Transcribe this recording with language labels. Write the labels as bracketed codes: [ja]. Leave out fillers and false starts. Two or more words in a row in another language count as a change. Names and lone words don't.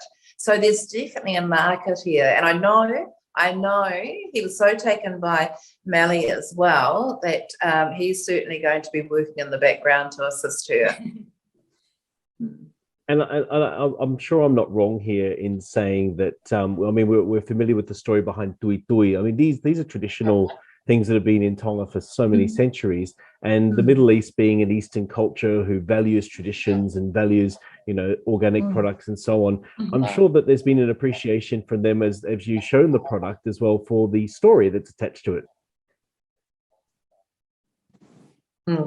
[en] So there's definitely a market here, and I know he was so taken by Mele as well that he's certainly going to be working in the background to assist her. And I'm sure I'm not wrong here in saying that, we're familiar with the story behind tui tui. I mean, these are traditional things that have been in Tonga for so many centuries. And the Middle East being an Eastern culture who values traditions and values, organic products and so on, I'm sure that there's been an appreciation from them as you've shown the product as well for the story that's attached to it.